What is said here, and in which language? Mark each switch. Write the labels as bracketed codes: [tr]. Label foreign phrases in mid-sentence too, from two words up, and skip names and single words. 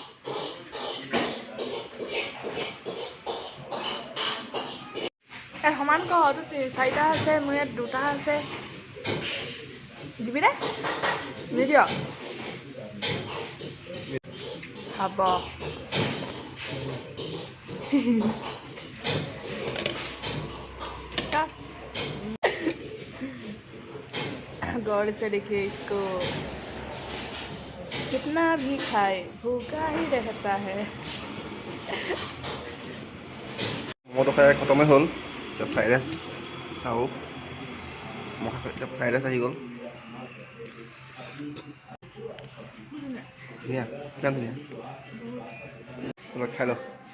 [as] এই সমান কহতো 4টা আছে মোৰ ইয়াত 2টা আছে দিবি নে নিদিয় [hi] হ'ব गौर से देखिए इसको कितना भी खाए भूखा ही रहता है [as] মমোটো খাই খতমেই হ'ল এতিয়া [en] fried rice [as] চাওঁ এতিয়া [en] fried rice [as] আহি গ'ল ধুনীয়া কিমান ধুনীয়া অলপ খাই লওক